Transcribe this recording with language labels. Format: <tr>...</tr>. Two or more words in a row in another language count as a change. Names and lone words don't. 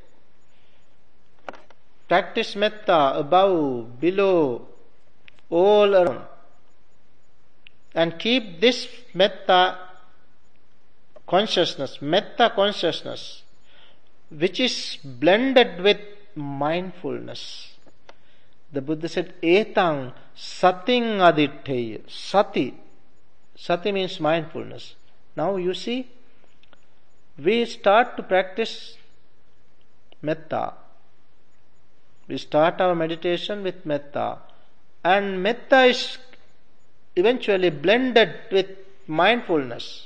<en>Practice metta above, below, all around. And keep this metta consciousness, which is blended with mindfulness. The Buddha said,</en> <pi>etang sating aditteya.</pi> <en>Sati means mindfulness. Now you see, we start to practice metta. We start our meditation with metta. And metta is eventually blended with mindfulness.</en>